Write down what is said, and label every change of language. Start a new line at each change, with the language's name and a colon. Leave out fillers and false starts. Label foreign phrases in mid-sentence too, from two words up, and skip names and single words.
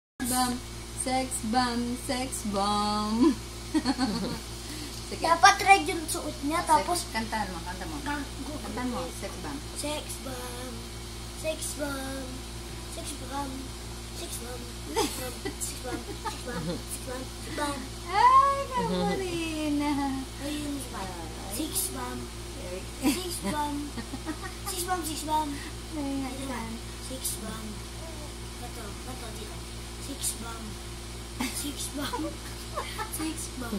English: bomb. Sex bomb. Sex bomb.
Filipino: Sige. Dapat red yung suot niya, tapos... Kantahan mo, kanta mo. Kantahan mo,
English: sex bomb. Sex bomb. Sex bomb. Sex bomb. Sex bomb. Sex bomb. Sex bomb. Sex bomb. Sex bomb.
Filipino: Ay, kamo rin.
English: Ayun, six bomb. Six bomb. Six bomb, six bomb. Six bomb.
Filipino: Bato, dito.
English: Six bomb. Six bomb. Six bomb.